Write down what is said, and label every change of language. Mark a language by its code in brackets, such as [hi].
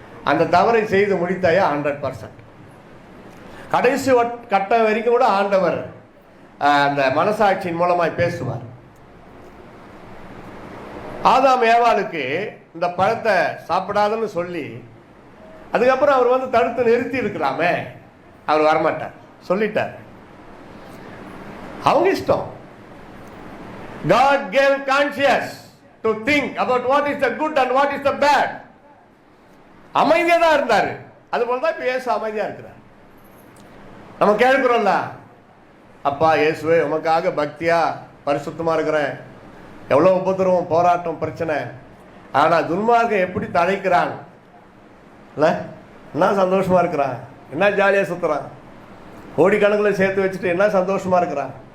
[ta] அந்த தவறை செய்து முடித்தாயா 100%. கடைசி கட்டம் வரைக்கும் கூட ஆண்டவர் அந்த மனசாட்சியின் மூலமாய் பேசுவார். ஆதாம் ஏவாளுக்கு இந்த பழத்தை சாப்பிடாதுன்னு சொல்லி அதுக்கப்புறம் அவர் வந்து தடுத்து நிறுத்தி இருக்கலாமே, அவர் வரமாட்டார், சொல்லிட்டார். அவங்க இஷ்டம். [en] God gave conscience to think about what is the good and what is the bad. [ta] அமைதியா தான் இருந்தாரு. அது போலதான் இப்ப இயேசு அமைதியா இருக்கிறார். நம்ம கேட்கிறோம்ல, அப்பா இயேசுவே உமக்காக பக்தியா பரிசுத்தமா இருக்கிறேன், எவ்வளவு உபத்திரவம், போராட்டம், பிரச்சனை, ஆனா துன்மார்க்கம் எப்படி தழைக்கிறான், என்ன சந்தோஷமா இருக்கிறான், என்ன ஜாலியா சுத்துறான், கோடிக்கணக்கில் சேர்த்து வச்சுட்டு என்ன சந்தோஷமா இருக்கிறான்.